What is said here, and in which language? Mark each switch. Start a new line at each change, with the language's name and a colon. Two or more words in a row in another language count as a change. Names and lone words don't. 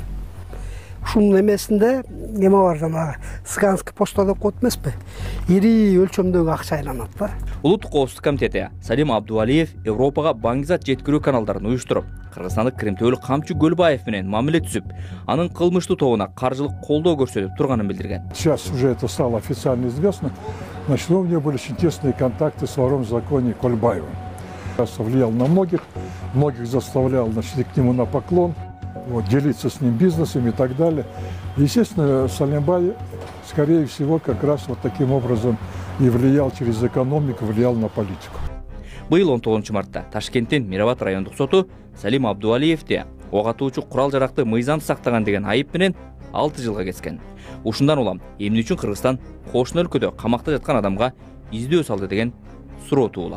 Kyrgyz: Ушунун эмесинде эме бар, жанагы Сыганский почта деп коет эмеспи? Ири өлчөмдөгү акча айланат да. Улуттук коопсуздук комитети Салим Абдувалиев Европага баңгизат жеткирүү каналдарын уюштуруп, кыргызстандык Кримтөбөл Камчы Гөлбаев менен мамиле түзүп, анын кылмыштуу тобуна каржылык колдоо көрсөтүп турганын билдирген.
Russian: Сейчас уже это стало официально известно. Значит, у меня были очень тесные контакты с вором в законе Кольбаевым. Я влиял на многих заставлял, значит, к нему на поклон, делиться с ним бизнесом и так далее. Естественно, Салимбай, скорее всего, как раз вот таким образом и влиял через экономику, влиял на политику.
Kyrgyz: Быйыл 19 мартта Ташкенттин Мирабад райондук соту Салим Абдувалиевди ок атуучу курал жаракты мыйзам сактаган деген айып менен 6 жылга кескен. Ушундан улам эмне үчүн Кыргызстан кошуна өлкөдө камакта жаткан адамга издөө салды деген суроо туулат.